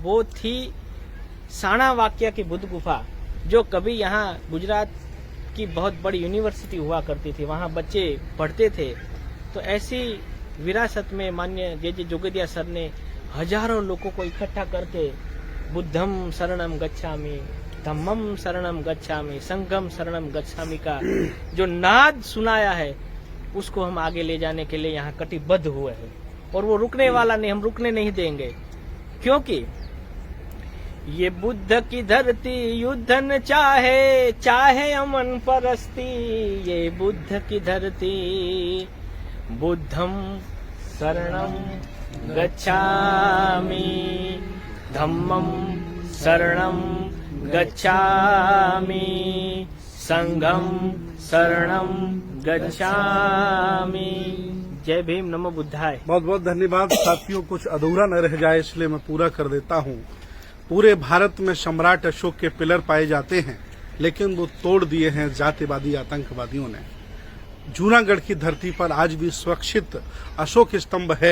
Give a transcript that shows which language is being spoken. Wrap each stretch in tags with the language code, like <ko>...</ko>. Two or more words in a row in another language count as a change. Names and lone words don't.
<hi>वो थी साणा वाक्या की बुद्ध गुफा, जो कभी यहाँ गुजरात की बहुत बड़ी यूनिवर्सिटी हुआ करती थी, वहाँ बच्चे पढ़ते थे। तो ऐसी विरासत में माननीय जे जोगदिया सर ने हजारों लोगों को इकट्ठा करके</hi> <pi>बुद्धम शरणम गच्छामि, धम्मम शरणम गच्छामि, संघम शरणम गच्छामि</pi> <hi>का जो नाद सुनाया है, उसको हम आगे ले जाने के लिए यहाँ कटिबद्ध हुए हैं। और वो रुकने वाला नहीं, हम रुकने नहीं देंगे, क्योंकि ये बुद्ध की धरती युद्ध न चाहे, चाहे अमन परस्ती। ये बुद्ध की धरती</hi> <pi>बुद्धम शरणम गच्छामि, धम्मम शरणम गच्छामि, संघम शरणम गच्छामि।</pi> <hi>जय भीम,</hi> <sa>नमो बुद्धाय।</sa> <hi>बहुत बहुत धन्यवाद साथियों। कुछ अधूरा न रह जाए इसलिए मैं पूरा कर देता हूँ। पूरे भारत में सम्राट अशोक के पिलर पाए जाते हैं, लेकिन वो तोड़ दिए हैं जातिवादी आतंकवादियों ने। जूनागढ़ की धरती पर आज भी सुरक्षित अशोक स्तंभ है।</hi>